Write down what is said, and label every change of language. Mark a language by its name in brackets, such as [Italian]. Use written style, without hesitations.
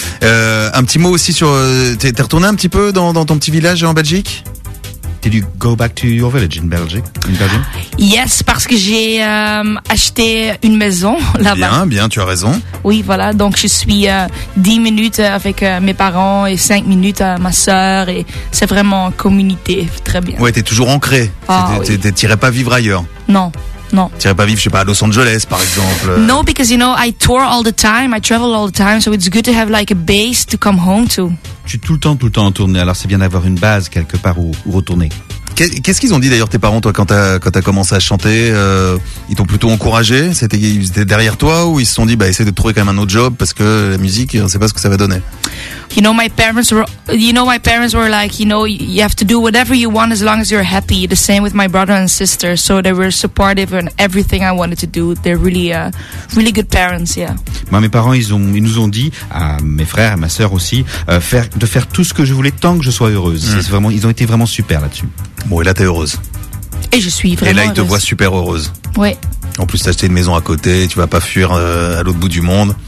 [French] Un petit mot aussi sur... T'es retourné un petit peu dans ton petit village en Belgique? [English] Did you go back to your village in Belgium? [French] Yes, parce que j'ai acheté une maison là-bas. Bien, tu as raison. Oui, voilà. Donc, je suis 10 minutes avec mes parents et 5 minutes à ma sœur. Et c'est vraiment communauté. Très bien. Ouais, t'es toujours ancré. Tu n'irais pas vivre ailleurs. Non. Tu n'irais pas vivre, je sais pas, à Los Angeles, par exemple. [English] No, because, you know, I tour all the time. I travel all the time. So, it's good to have like a base to come home to. [French] Tu es tout le temps en tournée. Alors, c'est bien d'avoir une base quelque part où retourner. Qu'est-ce qu'ils ont dit d'ailleurs tes parents, toi, quand t'as commencé à chanter? Ils t'ont plutôt encouragé? Ils étaient derrière toi, ou ils se sont dit, bah, essaie de trouver quand même un autre job parce que la musique, on sait pas ce que ça va donner? [English] My parents were like, you know, you have to do whatever you want as long as you're happy. The same with my brother and sister. So they were supportive in everything I wanted to do. They're really, really good parents, yeah. [French] Moi, mes parents, ils nous ont dit, à mes frères, à ma sœur aussi, de faire tout ce que je voulais tant que je sois heureuse. Mmh. C'est vraiment, ils ont été vraiment super là-dessus. Bon, et là, t'es heureuse. Et je suis vraiment heureuse. Et là, ils te voient super heureuse. Oui. En plus, t'as acheté une maison à côté, tu vas pas fuir à l'autre bout du monde.